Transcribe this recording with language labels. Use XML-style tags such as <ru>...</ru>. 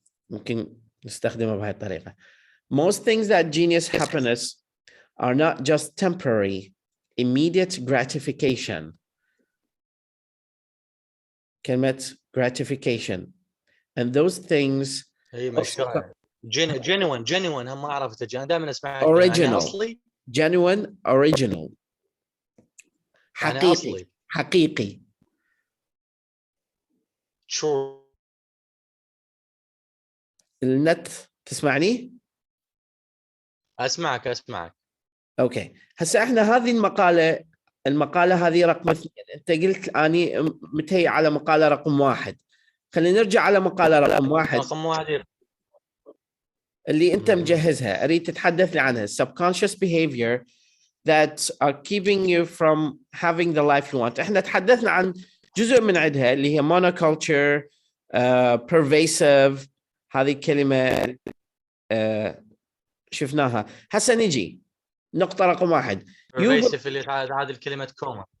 <ar>ممكن نستخدمها بهذه الطريقة.</ar> <en>Most things that genius happiness are not just temporary, immediate gratification.</en> <ar>كلمة gratification.</ar> <en>And those things</en> <ar>genuine هم ما عرفت انا دائما اسمع</ar> <en>original</en> <ar>أصلي.</ar> <en>genuine original</en> <ar>حقيقي يعني حقيقي.</ar> <en>true.</en> <ar>النت تسمعني؟ اسمعك. اوكي هسه احنا هذه المقالة المقالة هذه رقم 2. أنت قلت أني متهي على مقالة رقم 1. خلينا نرجع على مقالة رقم 1 رقم 1 اللي أنت مجهزها. أريد تتحدث لي عنها.</ar> <en>Subconscious behavior that are keeping you from having the life you want.</en> <ar>احنا تحدثنا عن جزء من عندها اللي هي monoculture, pervasive. هذه كلمة شفناها. هسه نجي نقطة رقم 1. pervasive اللي هذه الكلمة كوما.</ar>